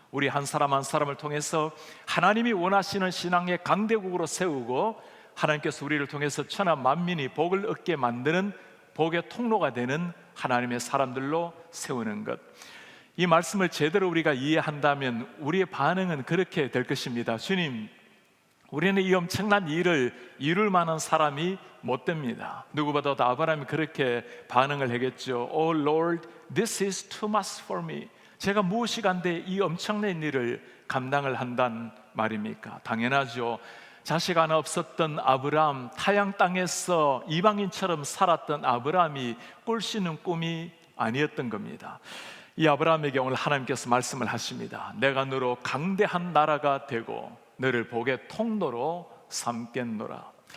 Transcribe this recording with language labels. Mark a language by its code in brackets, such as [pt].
[ko] 우리 한 사람 한 사람을 통해서 하나님이 원하시는 신앙의 강대국으로 세우고 하나님께서 우리를 통해서 천하 만민이 복을 얻게 만드는 복의 통로가 되는 하나님의 사람들로 세우는 것. 이 말씀을 제대로 우리가 이해한다면 우리의 반응은 그렇게 될 것입니다. 주님, 우리는 이 엄청난 일을 이룰 만한 사람이 못 됩니다. 누구보다도 아브라함이 그렇게 반응을 하겠죠. [en] Oh Lord, this is too much for me. [ko] 제가 무엇이간데 이 엄청난 일을 감당을 한단 말입니까? 당연하죠. 자식 하나 없었던 아브라함, 타양 땅에서 이방인처럼 살았던 아브라함이 꿀씨는 꿈이 아니었던 겁니다. 이 아브라함에게 오늘 하나님께서 말씀을 하십니다. 내가 너로 강대한 나라가 되고 너를 복의 통로로 삼겠노라.